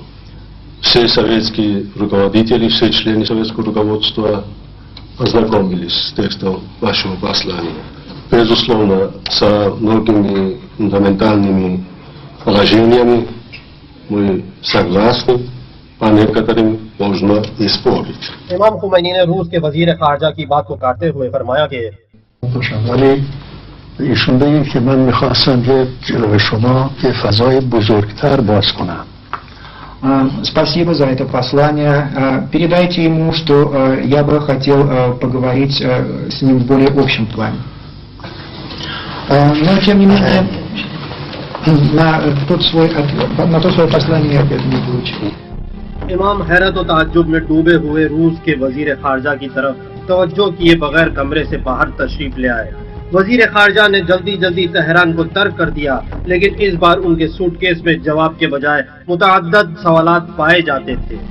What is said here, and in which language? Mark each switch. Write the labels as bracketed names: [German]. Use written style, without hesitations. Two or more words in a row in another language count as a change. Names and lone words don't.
[Russian] Все советские руководители, все члены советского руководства ознакомились с текстом вашего послания. Безусловно, со многими фундаментальными положениями мы согласны, а некоторым можно и спорить. [Urdu] امام خمینی نے روس کے وزیر خارجہ کی بات کو کاٹتے ہوئے فرمایا کہ [Persian] ولی ایشون بگیم که من میخواستم که جلوی شما یه فضای بزرگتر باز کنم. [Russian] Спасибо за это послание. Передайте ему, что я бы хотел поговорить с ним в более общем плане. Но тем не менее, на то свое послание я ответ не получил. [Urdu] امام حیرت و تعجب میں ڈوبے ہوئے روس کے وزیر خارجہ کی طرف توجہ کیے بغیر کمرے سے باہر تشریف لے آئے۔ وزیر خارجہ نے جلدی تہران کو ترک کر دیا، لیکن اس بار ان کے سوٹ کیس میں جواب کے بجائے متعدد سوالات پائے جاتے تھے۔